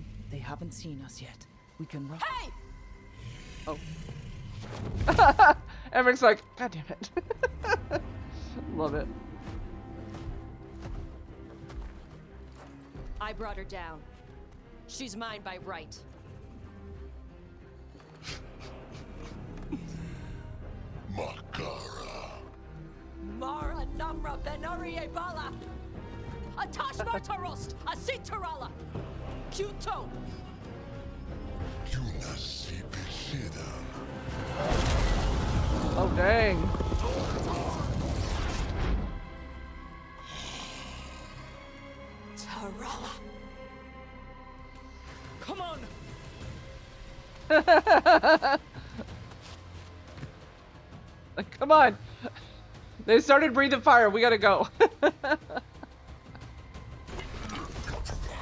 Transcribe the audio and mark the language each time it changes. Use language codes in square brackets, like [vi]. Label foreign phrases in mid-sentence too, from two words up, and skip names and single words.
[en] They haven't seen us yet. We can rush. Hey! Oh. Emmrich's like, God damn it. Love it. I brought her down. She's mine by right. Makara. Mara Namra Benarie Bala. Atash Martarost, Asitarala. Kuto. Yunasi Bishida. Oh, dang. Tarala. Come on! Like, come on. They started breathing fire. We gotta go.